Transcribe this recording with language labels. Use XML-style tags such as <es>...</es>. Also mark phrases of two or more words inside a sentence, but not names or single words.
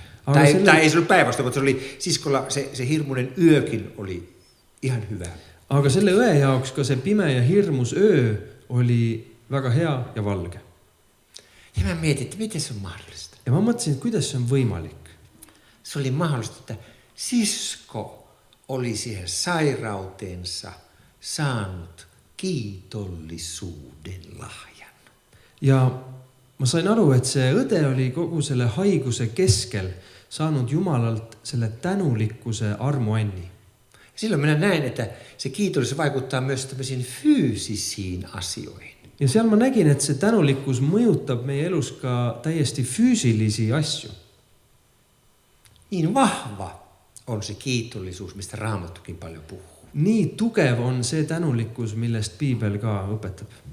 <fi>Tai ei se ollut päinvastoin, mutta se oli siskolla se hirmuinen yökin oli ihan hyvä.</fi> <et>Aga selle õe jaoks ka see pime ja hirmus öö oli väga hea ja valge.</et> <fi>Ja mä mietin, että miten se on mahdollista.</fi> <et>Ja ma mõtlesin, et kuidas see on võimalik.</et> <fi>se oli mahdollista, että sisko oli siihen sairautensa saanut kiitollisuuden lahjan.</fi> <et>ja ma sain aru, et see õde oli kogu selle haiguse keskel saanud Jumalalt selle tänulikkuse armuanni.</et> <fi>Silloin minä näen, että se kiitollisuus vaikuttaa myös tämmöisiin fyysisiin asioihin.</fi> <et>Ja seal ma nägin, et see tänulikkus mõjutab meie elus ka täiesti füüsilisi asju.</et> <fi>Niin vahva on se kiitollisuus, mistä Raamattukin paljon puhuu.</fi> <et>Nii tugev on see tänulikkus, millest Piibel ka õpetab.</et>